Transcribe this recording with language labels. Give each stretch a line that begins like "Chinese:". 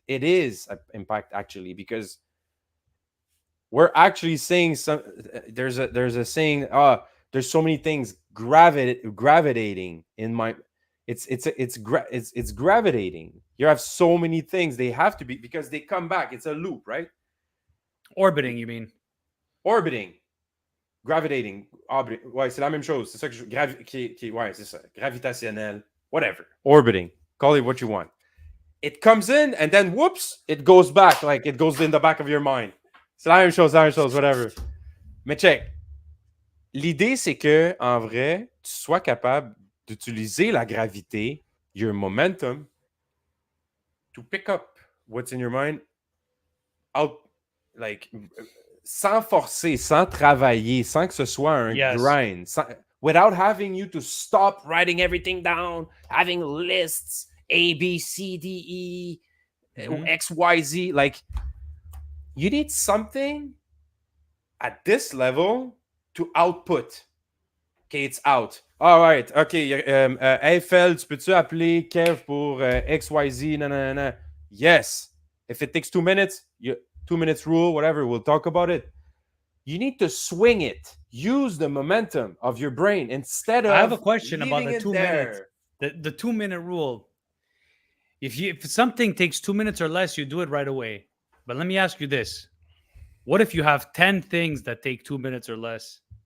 English: It is an impact actually, because we're actually saying some. There's a saying. There's so many things gravitating in my. It's gravitating. You have so many things. They have to be because they come back. It's a loop, right? Orbiting, you mean? Orbiting, gravitating.
French: Ouais, c'est la même chose. C'est ça que ouais, c'est ça. Gravitationnel.
English: whatever, orbiting, call it what you want. It comes in and then whoops, it goes back, like it goes in the back of your mind.
French: C'est la même chose, whatever. Mais check. L'idée, c'est que, en vrai, tu sois capable d'utiliser la gravité,
English: your momentum, to pick up what's in your mind out, like,
French: sans forcer, sans travailler, sans que ce soit un grind,
English: without having you to stop writing everything down, having lists, A, B, C, D, E, X, Y, Z. Like, you need something at this level to output. Okay, it's out. All right. Okay.
French: Eiffel, tu peux-tu appeler Kev pour XYZ?
English: Nanana. Yes. If it takes 2 minutes, 2 minutes rule, whatever, we'll talk about it. You need to swing it. Use the momentum of your brain instead of. I have a question about the 2 minutes. The 2 minute rule. If something takes 2 minutes or less, you do it right away. But let me ask you this: what if you have 10 things that take 2 minutes or less?